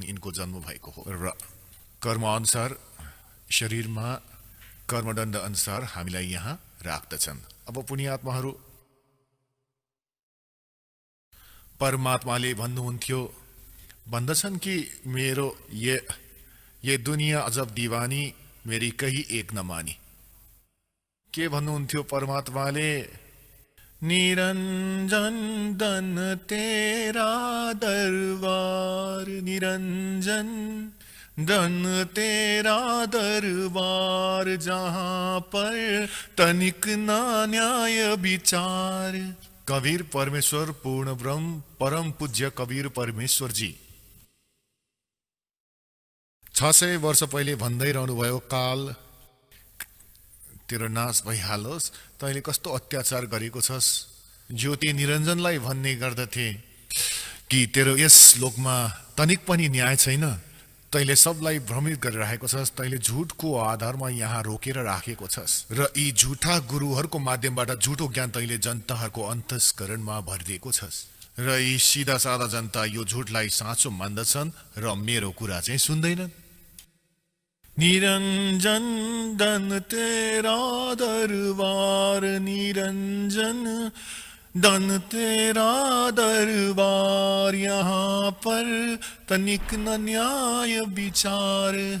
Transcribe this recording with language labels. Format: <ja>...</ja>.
<ne>यिनको जन्म भएको हो र कर्म अनुसार शरीरमा कर्मदण्ड अनुसार हामीलाई यहाँ राख्दछन्। अब पुण्यात्माहरू, परमात्माले भन्नुहुन्थ्यो, भन्दछन् कि मेरो</ne> <hi>ये दुनिया अजब दीवानी, मेरी कही एक न मानी।</hi> <ne>के भन्नुहुन्थ्यो परमात्माले?</ne> <hi>निरंजन दन तेरा दरबार, निरंजन दन तेरा दरबार, जहां पर तनिक ना न्याय विचार।</hi> <ne>कबीर परमेश्वर पूर्ण ब्रह्म परम पूज्य कबीर परमेश्वर जी 600 वर्ष पहिले भन्दै रहनुभयो, काल तेरो नाश भइहालोस्, तैँले कस्तो अत्याचार गरेको छस्। ज्योति निरञ्जनलाई भन्ने गर्दथे कि तेरो यस लोकमा तनिक पनि न्याय छैन, तैँले सबलाई भ्रमित गरिरहेको छस्, तैँले झुटको आधारमा यहाँ रोकेर राखेको छस् र यी झुठा गुरुहरूको माध्यमबाट झुटो ज्ञान तैँले जनताहरूको अन्तस्करणमा भरिदिएको छस् र यी सिधा सादा जनता यो झुटलाई साँचो मान्दछन् र मेरो कुरा चाहिँ सुन्दैनन्।</ne> <hi>निरंजन दन तेरा दरबार, निरंजन दन तेरा दरबार, यहाँ पर तनिक न न्याय विचार।</hi>